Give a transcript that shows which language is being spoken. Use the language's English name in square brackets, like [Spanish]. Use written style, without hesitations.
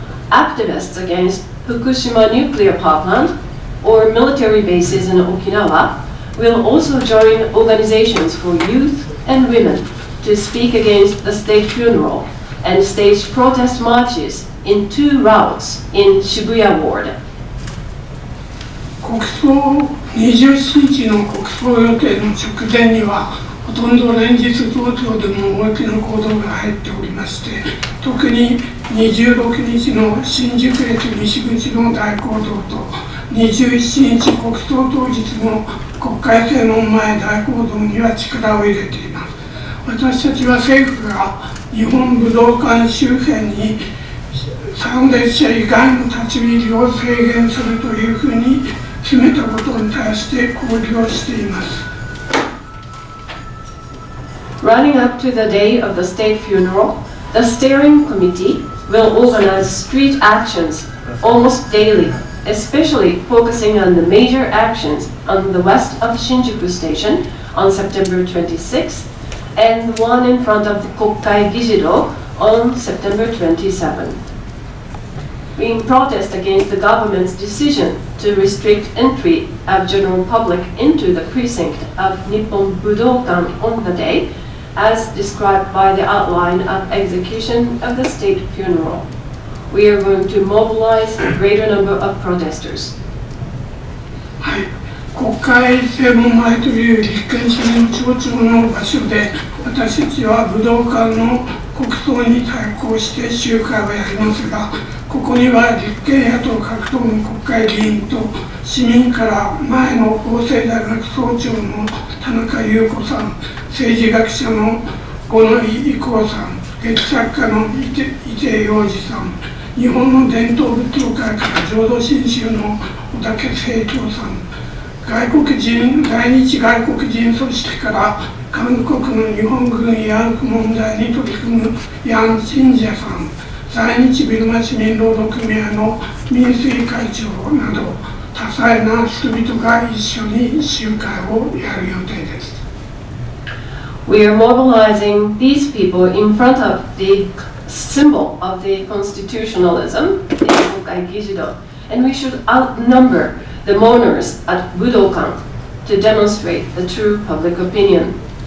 [English] Activists against Fukushima nuclear power plant or military bases in Okinawa will also join organizations for youth and women to speak against the state funeral and stage protest marches in 2 routes in Shibuya Ward. [Japanese] 国葬20日の国葬予定の直前にはほとんど連日東京でも大きな行動が入っておりまして、特に26日の新宿駅西口の大講堂と27日国葬当日の国会正門前大講堂には力を入れています。私たちは政府が日本武道館周辺に参列者以外の立ち入りを制限するというふうに決めたことに対して抗議をしています。 [English] Running up to the day of the state funeral, the steering committee will organize street actions almost daily, especially focusing on the major actions on the west of Shinjuku Station on September 26th and one in front of the Kokkai Gijido on September 27th. We protest against the government's decision to restrict entry of general public into the precinct of Nippon Budokan on the day, as described by the outline of execution of the state funeral. We are going to mobilize a greater number of protesters. [Japanese] はい、国会正門前という立憲主義の象徴の場所で、私たちは武道館の国葬に対抗して集会をやりますが、ここには立憲野党各党の国会議員と市民から前の法政大学総長の田中優子さん、政治学者の五ノ井郁夫さん、劇作家の伊手洋二さん、日本の伝統仏教会から浄土真宗の小竹清張さん、在日外国人組織から韓国の日本軍慰安婦問題に取り組むヤン・チンジャさん、在日ビルマ市民労働組合の民水会長など多彩な人々が一緒に集会をやる予定です。 [English] We are mobilizing these people in front of the symbol of the constitutionalism in Kokkai Gijido, and we should outnumber the mourners at Budokan to demonstrate the true public opinion.